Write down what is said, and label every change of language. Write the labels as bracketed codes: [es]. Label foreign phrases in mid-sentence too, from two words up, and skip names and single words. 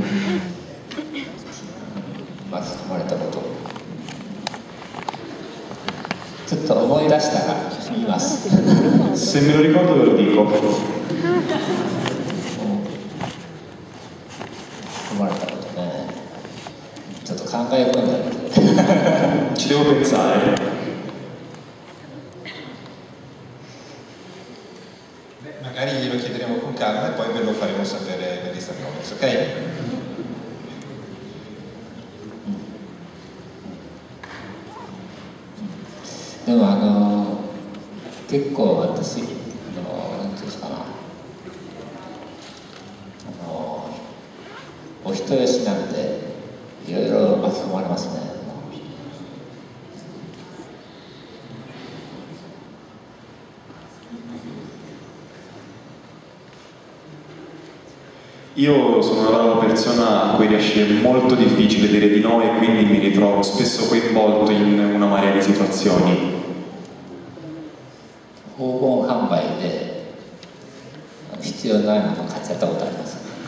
[ja] 巻き込まれたことちょっと思い出したら言います。 [it] Se me lo ricordo ve lo dico. [ja] 込まれたことね、ちょっと考え込んだり [it] Ci devo pensare. Magari glielo chiederemo con calma e poi ve lo faremo sapere per Instagram, ok? [ja] でも結構私なんていうんですかな、お人よしなんでいろいろ巻き込まれますね。 [it] Io sono una brava persona a cui riesce molto difficile dire di no e quindi mi ritrovo spesso coinvolto in una marea di situazioni. [ja] 訪問販売で必要ないものを買っちゃったことあります。